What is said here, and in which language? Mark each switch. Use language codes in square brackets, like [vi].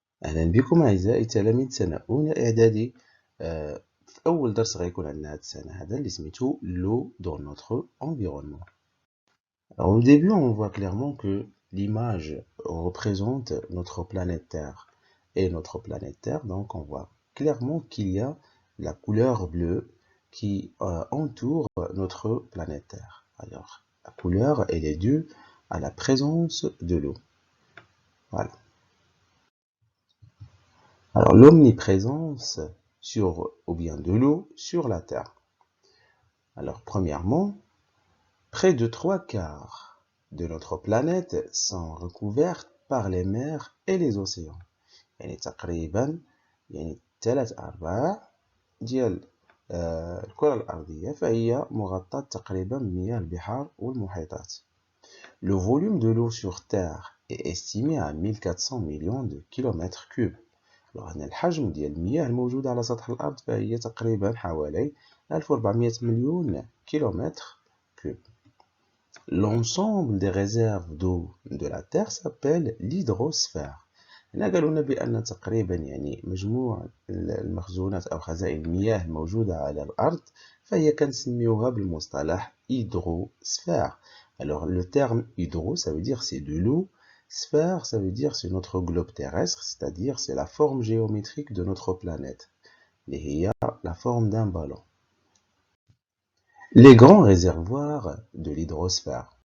[ar] أهلا بكم أعزائي تلاميذ سنة أولى إعدادي. في أول درس غيكون عندنا هاد السنة هذا اللي سميتو [fr] l'eau dans notre environnement. Alors au début on voit clairement que l'image représente notre planète Terre. Et notre planète Terre, donc on voit clairement qu'il y a la couleur bleue qui entoure notre planète Terre. Alors la couleur elle est due à la présence de l'eau. Voilà. Alors l'omniprésence ou bien de l'eau sur la Terre. Alors premièrement, près de 3/4 de notre planète sont recouvertes par les mers et les océans. [ar] يعني تقريبا يعني 3/4 ديال الكرة الأرضية فهي مغطاة تقريبا بمياه البحار والمحيطات. [fr] Le volume de l'eau sur Terre est estimé à 1400 millions de kilomètres cubes. [ar] هنا الحجم ديال المياه الموجودة على سطح الأرض فهي تقريبا حوالي 1400 مليون كيلومتر كوب. [fr] L'ensemble des réserves d'eau de la Terre s'appelle l'hydrosphère. [ar] هنا قالوا لنا بأن تقريبا يعني مجموع المخزونات أو خزائن المياه الموجودة على الأرض فهي كنسميوها بالمصطلح hydrosphère. [fr] Alors le terme hydro ça veut dire c'est de l'eau. Sphère, ça veut dire c'est notre globe terrestre, c'est-à-dire c'est la forme géométrique de notre planète. Et il y a la forme d'un ballon. Les grands réservoirs de l'hydrosphère.